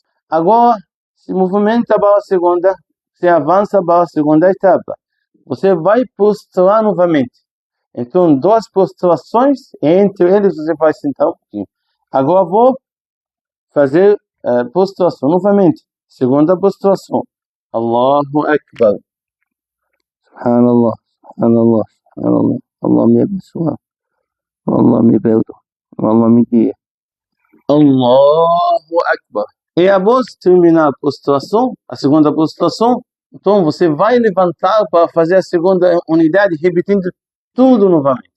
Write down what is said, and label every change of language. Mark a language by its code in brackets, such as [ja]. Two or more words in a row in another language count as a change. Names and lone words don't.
[pt] Agora, se movimenta para a segunda, você avança para a segunda etapa. Você vai prostrar novamente. Então, 2 prostrações, e entre eles você vai sentar um pouquinho. Agora vou fazer prostração novamente. Segunda prostração. [ar] الله أكبر. سبحان الله، سبحان الله، سبحان الله. [pt] Allah me abençoe. Allah me perdoa. Allah me guia. [ar] الله أكبر. [pt] E após terminar a prostração, a segunda prostração, então você vai levantar para fazer a segunda unidade, repetindo tudo novamente.